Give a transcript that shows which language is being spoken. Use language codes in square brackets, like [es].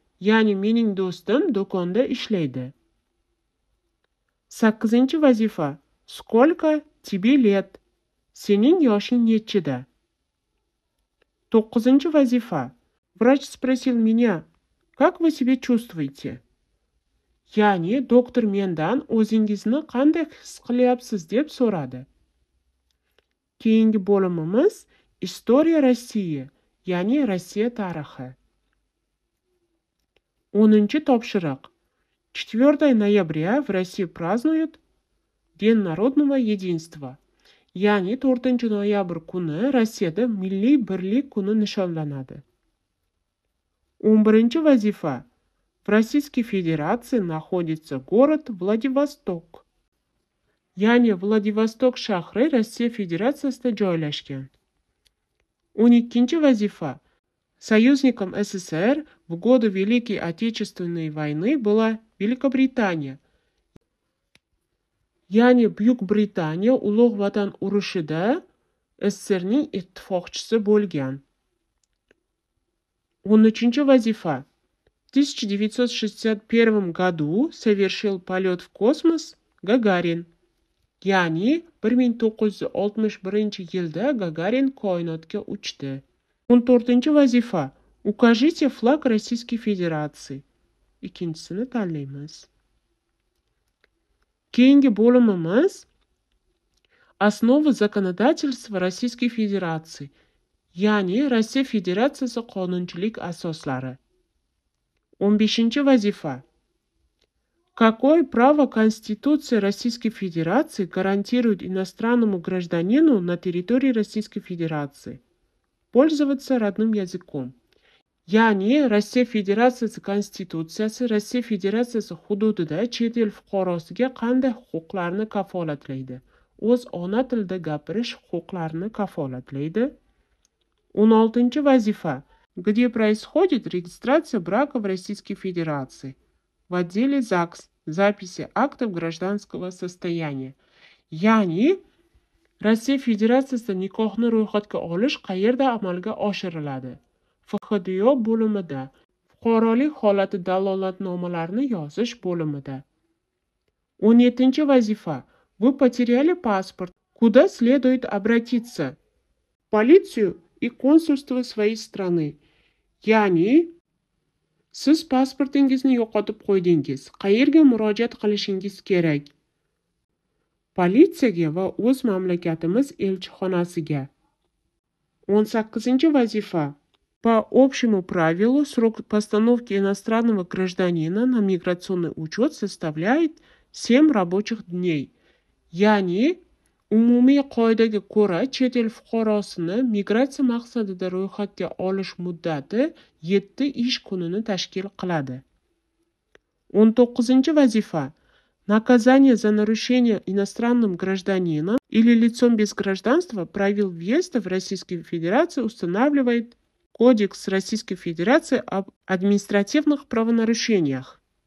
[uz] Ya'ni, mening do'stim do'konda ishlaydi. 8-chi vazifa. [ru] Сколько тебе лет? [uz] Sening yoshing nechida? 9-chi vazifa. [ru] Врач спросил меня, как вы себя чувствуете? [uz] Ya'ni, doktor mendan o'zingizni qanday his qilyapsiz deb so'radi. Keyingi bo'limimiz [ru] История России, [uz] ya'ni Rossiya tarixi. 10-chi topshiriq. [ru] 4 ноября в России празднуют День народного единства. [uz] Ya'ni 4 noyabr kuni Rossiyada milliy birlik kuni nishonlanadi. 11-chi vazifa. [ru] В Российской Федерации находится город Владивосток. [uz] Ya'ni Vladivostok shahri Rossiya Federatsiyasida joylashgan. 12-chi vazifa. [ru] Союзником СССР в годы Великой Отечественной войны была Великобритания. [uz] Ya'ni Buyuk Britaniya Ulug' Vatan urushida SSSRning ittifoqchisi bo'lgan. 13-chi vazifa. [ru] В 1961 году совершил полет в космос Гагарин. [uz] Ya'ni 1961-yilda Gagarin koinotga uchdi. 14-chi vazifa. [ru] Укажите флаг Российской Федерации. [uz] Ikkinchisini tanlaymiz. Keyingi bo'limimiz [ru] Основы законодательства Российской Федерации. [uz] Ya'ni Rossiya Federatsiyasi qonunchilik asoslari. 15-chi vazifa. [ru] Какое право Конституция Российской Федерации гарантирует иностранному гражданину на территории Российской Федерации? Пользоваться родным языком. [uz] Ya'ni Rossiya Federatsiyasi Konstitutsiyasi Rossiya Federatsiyasi hududida chet el fuqarosiga qanday huquqlarni kafolatlaydi? O'z ona tilida gapirish huquqlarini kafolatlaydi. 16-chi vazifa. [ru] Где происходит регистрация брака в Российской Федерации? В отделе ЗАГС. Записи актов гражданского состояния. [uz] Ya'ni Rossiya Federatsiyasida nikohni ro'yxatga olish qayerda amalga oshiriladi? FHDO bo'limida. Fuqarolik holati dalolatnomalarini yozish bo'limida. 17-chi vazifa. [ru] Вы потеряли паспорт. Куда следует обратиться? В полицию и консульство своей страны. [uz] Ya'ni siz pasportingizni yo'qotib qo'ydingiz. Qayerga murojaat qilishingiz kerak? Politsiyaga va o'z mamlakatimiz elchixonasiga. 18-chi vazifa. [ru] По общему правилу срок постановки иностранного гражданина на миграционный учет составляет 7 рабочих дней. [uz] Ya'ni umumiy qoidaga ko'ra chet el fuqarosini migratsiya maqsadida ro'yxatga olish muddati 7 ish kunini tashkil qiladi. 19-chi vazifa. [ru] Наказание за нарушение иностранным гражданином или лицом без гражданства правил въезда в Российскую Федерацию устанавливает Кодекс Российской Федерации об административных правонарушениях.